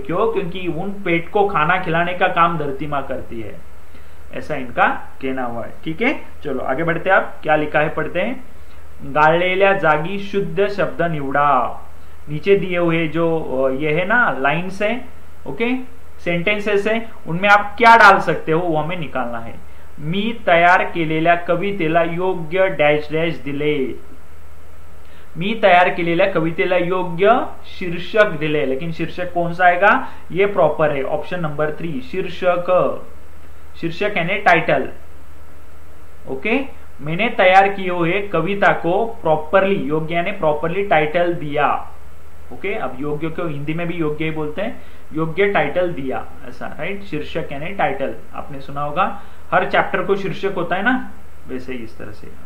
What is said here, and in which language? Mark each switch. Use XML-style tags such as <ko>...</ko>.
<hi>क्यों, क्योंकि उन पेट को खाना खिलाने का काम धरती माँ करती है, ऐसा इनका कहना हुआ है, ठीक है। चलो आगे बढ़ते हैं, आप क्या लिखा है पढ़ते हैं।</hi> <mr>गाळलेल्या जागी शुद्ध शब्द निवडा,</mr> <hi>नीचे दिए हुए जो ये है ना लाइन्स है, ओके, सेंटेंसेस है, उनमें आप क्या डाल सकते हो वो हमें निकालना है।</hi> <mr>मी तयार केलेल्या कवितेला योग्य डॅश डॅश दिले, मी तयार केलेल्या कवितेला योग्य शीर्षक दिले,</mr> <hi>लेकिन शीर्षक कौन सा आएगा, ये प्रॉपर है, ऑप्शन नंबर 3 शीर्षक, शीर्षक यानी टाइटल। ओके, मैंने तैयार किए हुए कविता को प्रॉपरली, योग्य यानी प्रॉपरली टाइटल दिया। ओके, अब योग्य को हिंदी में भी योग्य ही बोलते हैं, योग्य टाइटल दिया, ऐसा, राइट, शीर्षक यानी टाइटल, आपने सुना होगा हर चैप्टर को शीर्षक होता है ना, वैसे ही इस तरह से।</hi>